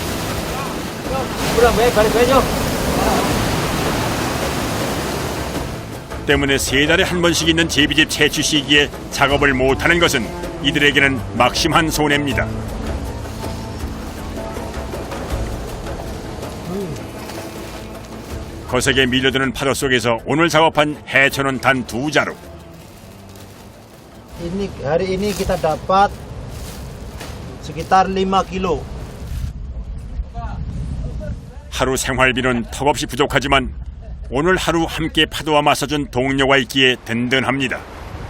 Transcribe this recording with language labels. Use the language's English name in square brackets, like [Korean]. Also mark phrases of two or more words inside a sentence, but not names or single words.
[Korean] 때문에 3달에 한 번씩 있는 제비집 채취 시기에 작업을 못하는 것은 이들에게는 막심한 손해입니다. 거세게 밀려드는 파도 속에서 오늘 작업한 해초는 단 2자루. [Indonesian] Hari ini kita dapat sekitar 5 kilo. [Korean] 하루 생활비는 턱없이 부족하지만 오늘 하루 함께 파도와 맞서준 동료가 있기에 든든합니다.